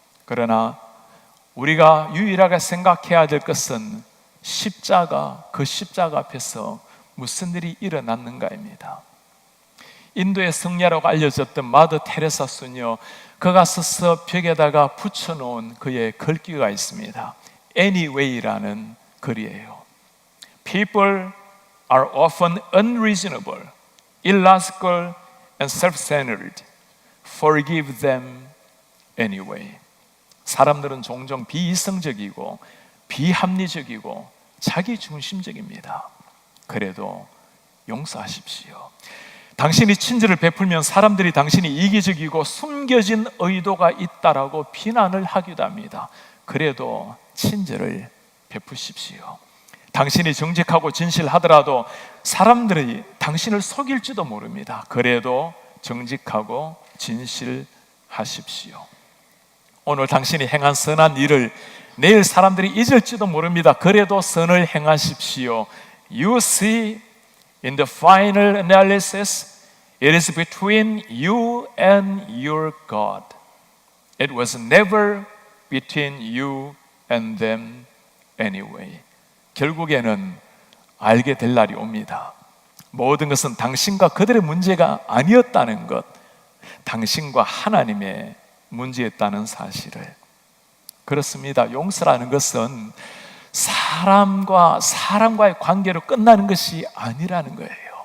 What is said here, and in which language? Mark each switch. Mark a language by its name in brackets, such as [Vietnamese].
[Korean] 그러나 우리가 유일하게 생각해야 될 것은 십자가, 그 십자가 앞에서 무슨 일이 일어났는가입니다. 인도의 성녀라고 알려졌던 마더 테레사 수녀, 그가 서서 벽에다가 붙여놓은 그의 글귀가 있습니다. Anyway라는 글이에요. [English] People are often unreasonable, illogical and self-centered. Forgive them anyway. [Korean] 사람들은 종종 비이성적이고 비합리적이고 자기중심적입니다. 그래도 용서하십시오. 당신이 친절을 베풀면 사람들이 당신이 이기적이고 숨겨진 의도가 있다라고 비난을 하기도 합니다. 그래도 친절을 베푸십시오. 당신이 정직하고 진실하더라도 사람들이 당신을 속일지도 모릅니다. 그래도 정직하고 진실하십시오. 오늘 당신이 행한 선한 일을 내일 사람들이 잊을지도 모릅니다. 그래도 선을 행하십시오. [English] You see, in the final analysis, it is between you and your God. It was never between you and them anyway. [Korean] 결국에는 알게 될 날이 옵니다. 모든 것은 당신과 그들의 문제가 아니었다는 것, 당신과 하나님의 문제였다는 사실을. 그렇습니다. 용서라는 것은 사람과의 관계로 끝나는 것이 아니라는 거예요.